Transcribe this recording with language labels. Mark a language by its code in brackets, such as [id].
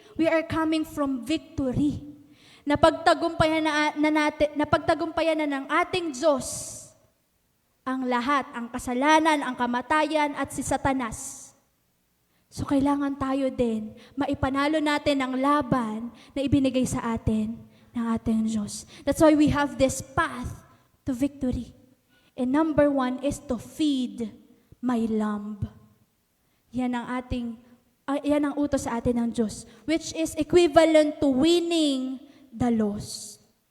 [en] We are coming from victory. [tl] Napagtagumpayan na ng ating Diyos ang lahat, ang kasalanan, ang kamatayan, at si Satanas. So kailangan tayo din, maipanalo natin ang laban na ibinigay sa atin ng ating Diyos. [en] That's why we have this path to victory. And number 1 is to feed my lamb. [tl] Yan ang utos sa atin ng Diyos, [en] which is equivalent to winning the lost.